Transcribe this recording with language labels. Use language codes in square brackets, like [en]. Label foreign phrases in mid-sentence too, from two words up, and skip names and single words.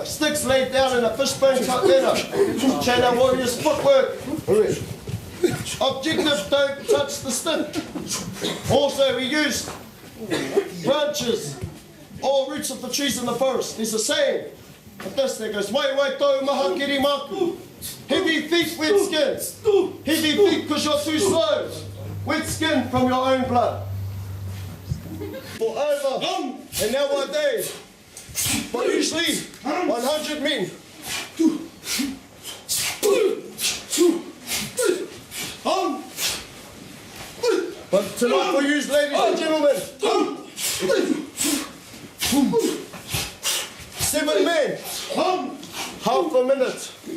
[en] Sticks laid down in a fishbone type manner. China warriors footwork. Objective, don't touch the stick. Also, we use branches or roots of the trees in the forest. There's a saying of this that goes, [mi] wai wai tau maha kiri maku. [en] Heavy feet, wet skin. Heavy feet because you're too slow. Wet skin from your own blood. For over an hour a day, but usually 100 men. But tonight for you, ladies and gentlemen, 7 men, half a minute.